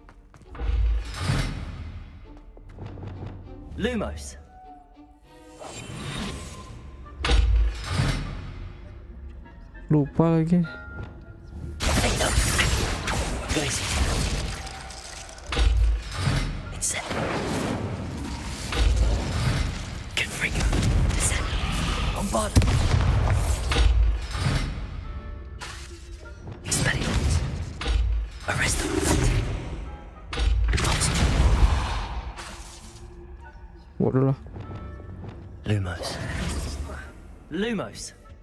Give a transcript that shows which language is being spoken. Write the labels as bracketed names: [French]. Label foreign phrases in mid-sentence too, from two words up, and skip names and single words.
[English] Lumos. [Indonesian] Lupa lagi. [English] Gracie. It's set. Confringo. Set. On board. Experiment. Arrest them. [Javanese] Waduh lah. [English] Lumos. Lumos.